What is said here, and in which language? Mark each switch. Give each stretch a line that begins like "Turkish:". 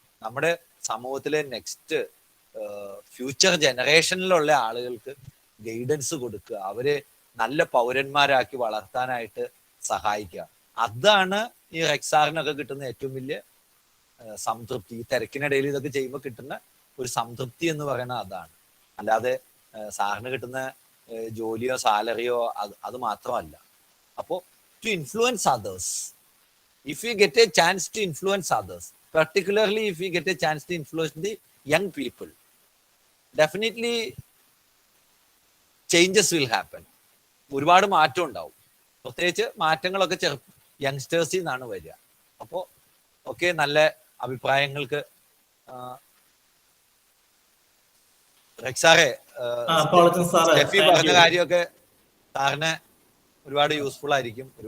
Malayalam: നമ്മുടെ സമൂഹത്തിലെ next future ജനറേഷനിലുള്ള ആളുകൾക്ക് ഗൈഡൻസ് കൊടുക്കുക, അവരെ നല്ല പൗരന്മാരാക്കി വളർത്താനായിട്ട് സഹായിക്കുക. അതാണ് ഈ റെക്സാറിനൊക്കെ കിട്ടുന്ന ഏറ്റവും വലിയ സംതൃപ്തി. ഈ തിരക്കിനിടയിൽ ഇതൊക്കെ ചെയ്യുമ്പോൾ കിട്ടുന്ന ഒരു സംതൃപ്തി എന്ന് പറയുന്നത് അതാണ്. അല്ലാതെ സാറിന് കിട്ടുന്ന ജോലിയോ സാലറിയോ അത് മാത്രമല്ല. അപ്പോൾ to influence others,
English: if you get a chance to influence others, particularly if you get a chance to influence the young people, definitely changes will happen.
Malayalam: ഒരുപാട് മാറ്റം ഉണ്ടാവും. പ്രത്യേകിച്ച് മാറ്റങ്ങളൊക്കെ യങ്സ്റ്റേഴ്സിൽ നിന്നാണ് വരിക. അപ്പോൾ ഒക്കെ നല്ല അഭിപ്രായങ്ങൾക്ക് റെക്സാറെ സ്റ്റെഫി പറഞ്ഞ കാര്യമൊക്കെ സാറിന് ഒരുപാട് യൂസ്ഫുൾ ആയിരിക്കും.